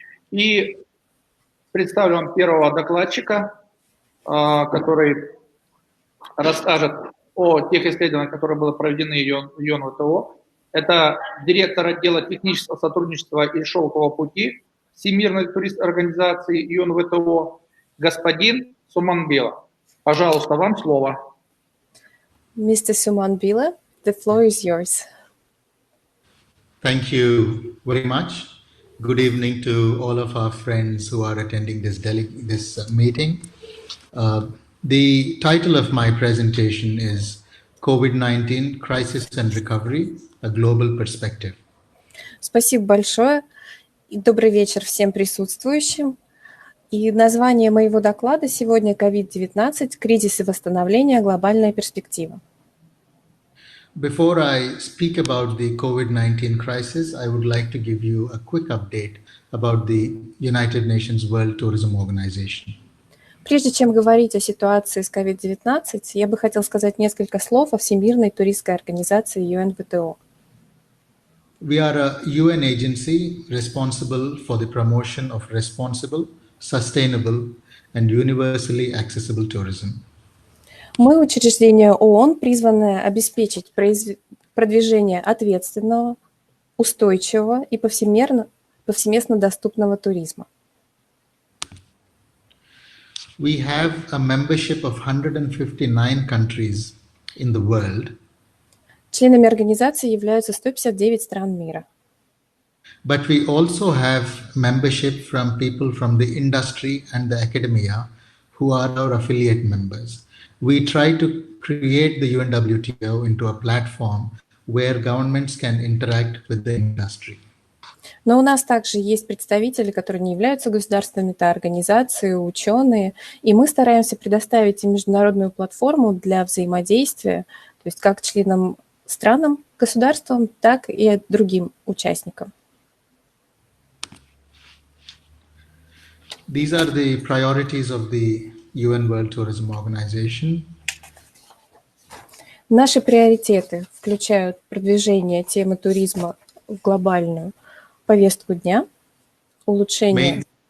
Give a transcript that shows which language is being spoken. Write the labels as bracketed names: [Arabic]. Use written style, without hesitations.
[Russian] И представлю вам первого докладчика, который расскажет о тех исследованиях, которые были проведены UNWTO. Это директор отдела технического сотрудничества и Шелкового пути Всемирной туристской организации UNWTO, господин Суман Билла. Пожалуйста, вам слово. [English] Mr. Suman Billa, the floor is yours. Thank you very much. Good evening to all of our friends who are attending this meeting. The title of my presentation is COVID-19 Crisis and Recovery, a Global Perspective. [Russian] Спасибо большое. И добрый вечер всем присутствующим. И название моего доклада сегодня COVID-19 «Кризис и восстановление. Глобальная перспектива». [English] Before I speak about the COVID-19 crisis, I would like to give you a quick update about the United Nations World Tourism Organization. [Russian] Прежде чем говорить о ситуации с COVID-19, я бы хотел сказать несколько слов о Всемирной туристской организации UNWTO. [English] We are a UN agency responsible for the promotion of responsible, sustainable, and universally accessible tourism. [Russian] Мы учреждение ООН, призванное обеспечить продвижение ответственного, устойчивого и повсеместно доступного туризма. [English] We have a membership of 159 countries in the world. [Russian] Членами организации являются 159 стран мира. [English] But we also have membership from people from the industry and the academia who are our affiliate members. We try to create the UNWTO into a platform where governments can interact with the industry. [Russian] Но у нас также есть представители, которые не являются государственными, это организации, ученые, и мы стараемся предоставить им международную платформу для взаимодействия, то есть как членам странам, государствам, так и другим участникам. [English] These are the priorities of the UN World Tourism Organization. [Russian] Наши приоритеты включают продвижение темы туризма в глобальную повестку дня, улучшение